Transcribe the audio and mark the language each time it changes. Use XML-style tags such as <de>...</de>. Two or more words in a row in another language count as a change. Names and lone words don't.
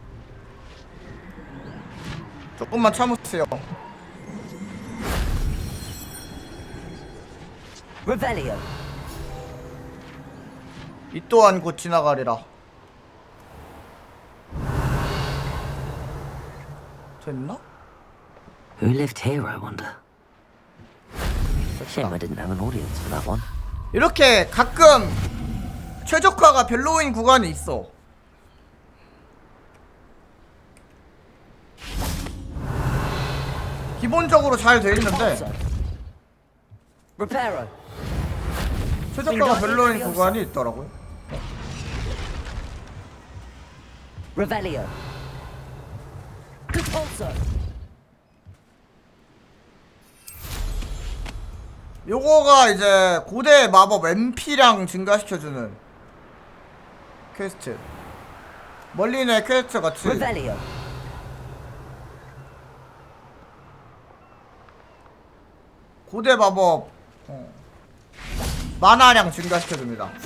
<ko>조금만 참으세요. Revelio. 이 또한 곧 지나가리라. 됐나?</ko> <en>Who lived here, I wonder? Shame I didn't have an audience for that one.</en> <ko>이렇게 가끔 최적화가 별로인 구간이 있어. 기본적으로 잘 돼 있는데 Reparo. 최적화가 별로인 구간이 있더라고요. Revelio. Depulso. 요거가 이제 고대 마법 MP량 증가시켜주는 퀘스트. 멀리네 퀘스트 같이. Revelio. 고대 마법 만화량 증가시켜줍니다.</ko>